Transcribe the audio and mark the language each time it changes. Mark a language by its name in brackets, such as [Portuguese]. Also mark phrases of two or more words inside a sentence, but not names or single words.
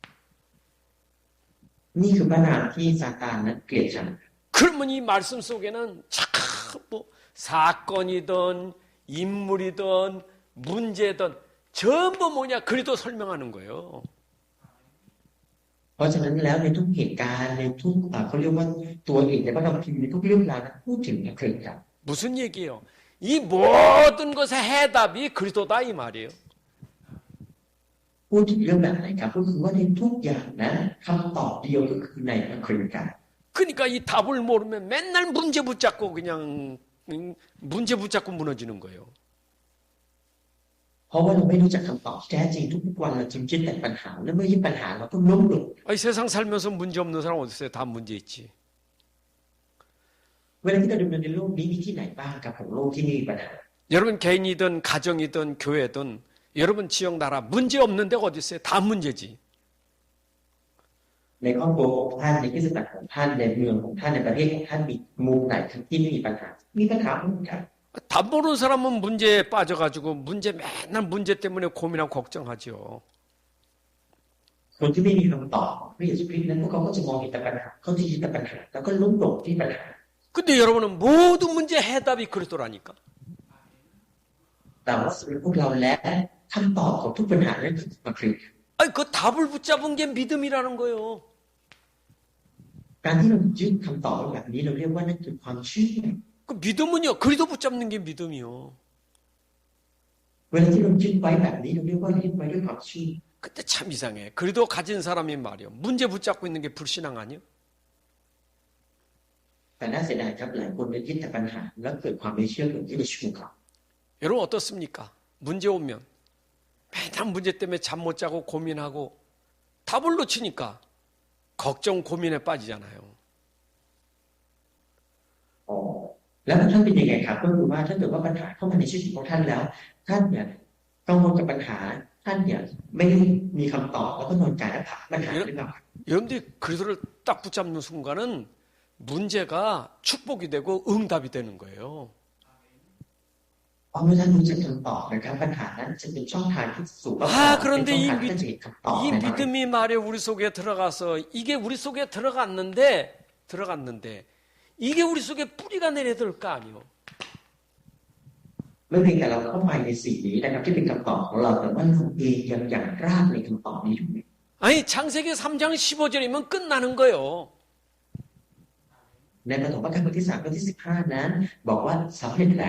[Thai] นี่คือปัญหาที่ซาตานนั้นเกลียดชัง [Korean] 그러면 이 말씀 속에는 자꾸 뭐 사건이든 인물이든 문제든 전부 뭐냐 그리스도 설명하는 거예요. [Thai] เพราะฉะนั้นแล้วในทุกเหตุการณ์ในทุกเขาเรียกว่าตัวเอกในพระคัมภีร์ในทุกเรื่องราวนั้นพูดถึงพระคริสต์ครับ [Korean] 무슨 얘기예요? 이 모든 것의 해답이 그리스도다 이 말이에요. [Thai] พูดถึงเรื่องแบบไหนครับก็คือว่าในทุกอย่างนั้นคำตอบเดียวก็คือในพระคริสต์ครับ [Korean] 그러니까 이 답을 모르면 맨날 문제 붙잡고 그냥 문제 붙잡고 무너지는 거예요. [Thai] เพราะว่าเราไม่รู้จักคำตอบที่แท้จริงทุกๆวันเราจึงคิดแต่ปัญหาและเมื่อยิ่งปัญหาเราก็ล้มลง [Korean] 아니, 세상 살면서 문제 없는 사람 어디 있어요? 다 문제 있지. [Thai] เวลาที่เราดำเนินในโลกนี้มีที่ไหนบ้างครับของโลกที่มีปัญหา [Korean] 여러분 개인이든 가정이든 교회든 여러분 지역 나라 문제 없는 데가 어디 있어요? 다 문제지. [Thai] ในครอบครัวของท่านในคริสตจักรของท่านในเมืองของท่านในประเทศของท่านมีมุมไหนที่ไม่มีปัญหามีปัญหาหมดครับ [Korean] 답 모르는 사람은 문제에 빠져가지고 맨날 문제 때문에 고민하고 걱정하죠. [Thai] คนที่ไม่มีคำตอบพระเยซูคริสต์นั้นพวกเขาก็จะมองเห็นแต่ปัญหาเขาจะคิดแต่ปัญหาแล้วก็ล้มหลงที่ปัญหา [Korean] 근데 여러분은 모든 문제 해답이 그리스도라니까. [Thai] แต่ว่าสำหรับพวกเราและคำตอบของทุกปัญหานั้นคือพระคริสต์ [Korean] 아니 그 답을 붙잡은 게 믿음이라는 거예요. [Thai] การที่เรายึดคำตอบแบบนี้เราเรียกว่านั่นคือความเชื่อ [Korean] 그 믿음은요. 그리스도 붙잡는 게 믿음이요. [Thai] เวลาที่เรายึดไว้แบบนี้เราเรียกว่ายึดไว้ด้วยความเชื่อ [Korean] 근데 참 이상해. 그리스도 가진 사람이 말이요. 문제 붙잡고 있는 게 불신앙 아니요? [Thai] แต่น่าเสียดายครับหลายคนไปยึดแต่ปัญหาแล้วเกิดความไม่เชื่อเกิดขึ้นในชีวิตของเขา [Korean] 여러분 어떻습니까? 문제 오면 맨날 문제 때문에 잠 못 자고 고민하고 답을 놓치니까 걱정 고민에 빠지잖아요. [Thai] อ๋อแล้วท่านเป็นยังไงครับก็คือว่าถ้าเกิดว่าปัญหาเข้ามาในชีวิตของท่านแล้วท่านเนี่ยกังวลกับปัญหาท่านเนี่ยไม่ได้มีคำตอบแล้วก็นอนกายและผักปัญหาหรือเปล่า [Korean] 여러분들이 그리스도를 딱 붙잡는 순간은 문제가 축복이 되고 응답이 되는 거예요. [Thai] เพราะเมื่อท่านรู้จักคำตอบนะครับปัญหานั้นจะเป็นช่องทางที่สู่เป็นช่อง [Korean] 그런데 [Thai] ทางที่ท่านจะเห็นคำตอบ [Korean] 이 [Thai] แน่นอน [Korean] 믿음이 말에 우리 속에 들어가서 이게 우리 속에 들어갔는데 이게 우리 속에 뿌리가 내려들 거 아니에요. [Thai] ไม่เพียงแต่เราเข้าไปในสิ่งนี้นะครับที่เป็นคำตอบของเราแต่ว่าเราเองยังอย่างรากในคำตอบนี้อยู่ [Korean] 아니 창세기 3장 15절이면 끝나는 거예요. [Thai] ในปฐมกาลบทที่ 3 ข้อที่ 15 นั้นบอกว่าสำเร็จแล้ว